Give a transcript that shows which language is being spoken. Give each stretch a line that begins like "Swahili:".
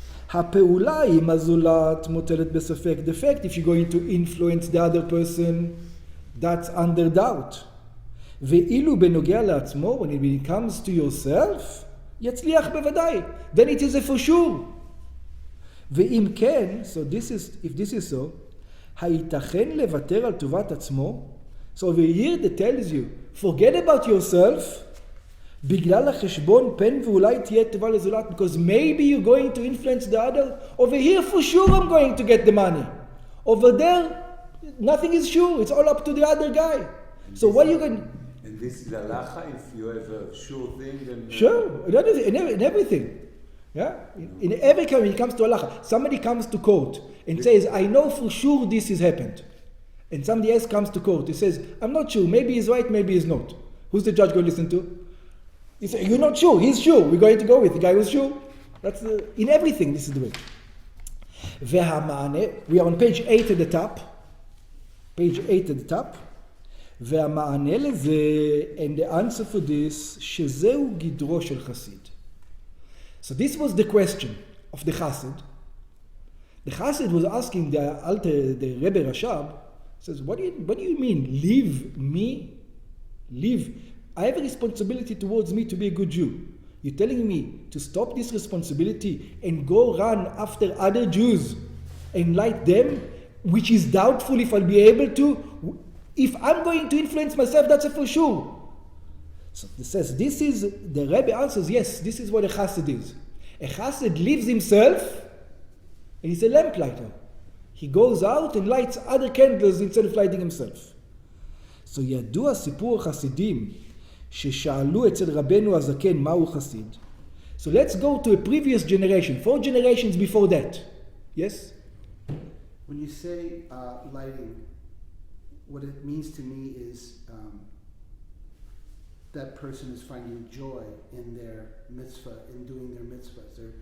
Hebrew: הפעולה היא הזולת מוטלת בספק.
English: The fact, if you're going to influence the other person, that's under doubt.
Hebrew: ואילו בנוגע לעצמו,
English: when it comes to yourself,
Hebrew: יצליח בוודאי.
English: Then it is a for sure.
Hebrew: ואם כן,
English: so if this is so,
Hebrew: הייתכן לוותר על טובת עצמו?
English: So over here that tells you, forget about yourself,
Hebrew: בגלל החשבון פן ואולי תהיה טובה לזולת,
English: because maybe you're going to influence the other. Over here for sure I'm going to get the money. Over there, nothing is sure. It's all up to the other guy. So what are you going to... And this is halacha if you have a sure thing and... Sure, in everything. Yeah? In every case when it comes to halacha, somebody comes to court and says, I know for sure this has happened. And somebody else comes to court, he says, I'm not sure, maybe he's right, maybe he's not. Who's the judge going to listen to? He says, you're not sure, he's sure, we're going to go with the guy who's sure. That's in everything, this is the way. We are on page 8 at the top. Page 8 at the top.
Hebrew: והמענה לזה,
English: and the answer for this,
Hebrew: שזהו גדרו של חסיד.
English: So this was the question of the Chassid. The Chassid was asking the Rebbe Rashab, says, what do you mean, leave me? Leave. I have a responsibility towards me to be a good Jew. You're telling me to stop this responsibility and go run after other Jews and like them, which is doubtful if I'll be able to. If I'm going to influence myself, that's a for sure. So it says, the Rebbe answers, yes, this is what a Chassid is. A Chassid leaves himself, and he's a lamplighter. He goes out and lights other candles instead of lighting himself.
Hebrew: So ידוע סיפור החסידים ששאלו אצל רבנו הזקן מהו חסיד.
English: So let's go to a previous generation, 4 generations before that. Yes? When you say lighting, what it means to me is that person is finding joy in their mitzvah, in doing their mitzvahs.